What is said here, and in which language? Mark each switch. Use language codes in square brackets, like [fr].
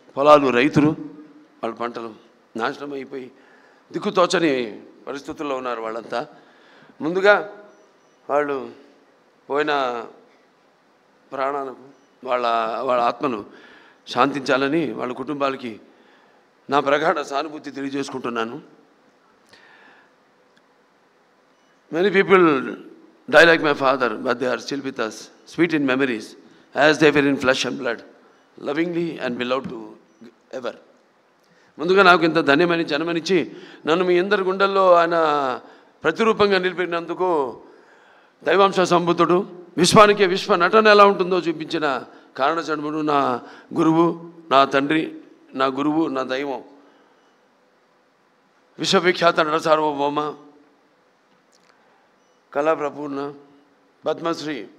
[te] పొలాలు, రైతులు వాళ్ళ పంటలు నాశనం అయిపోయి దిక్కుతోచని పరిస్థితుల్లో ఉన్నారు వాళ్ళంతా. ముందుగా వాళ్ళు పోయిన ప్రాణాలకు వాళ్ళ ఆత్మలు శాంతించాలని వాళ్ళ కుటుంబాలకి నా ప్రగాఢ సానుభూతి తెలియజేసుకుంటున్నాను. [en] Many people die like my father, but they are still with us, sweet in memories, as they were in flesh and blood, lovingly and beloved to ever. [te] ముందుగా నాకు ఇంత ధన్యమైన జన్మనిచ్చి నన్ను మీ అందరి గుండెల్లో ఆయన ప్రతిరూపంగా నిలిపినందుకు దైవాంశ సంభూతుడు, విశ్వానికి విశ్వ నటన ఎలా ఉంటుందో చూపించిన కారణజన్ముడు, నా గురువు, నా తండ్రి, నా గురువు, నా దైవం, విశ్వవిఖ్యాత నట సార్వభౌమ, కళాప్రపూర్ణ, పద్మశ్రీ,